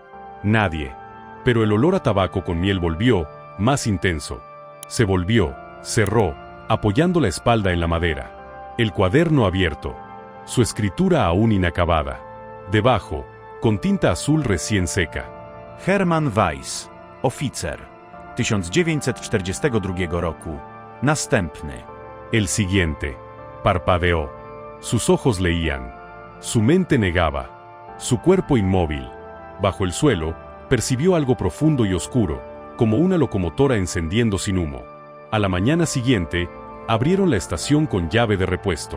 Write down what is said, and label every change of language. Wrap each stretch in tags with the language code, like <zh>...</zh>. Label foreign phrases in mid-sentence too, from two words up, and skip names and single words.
<es>Nadie. Pero el olor a tabaco con miel volvió, más intenso. Se volvió, cerró, apoyando la espalda en la madera. El cuaderno abierto. Su escritura aún inacabada. Debajo, con tinta azul recién seca.</es> <pl>Hermann Weiss, oficer, 1942 roku. Następny.</pl> <es>El siguiente. Parpadeó. Sus ojos leían. Su mente negaba. Su cuerpo inmóvil. Bajo el suelo, percibió algo profundo y oscuro, como una locomotora encendiendo sin humo. A la mañana siguiente, abrieron la estación con llave de repuesto.</es>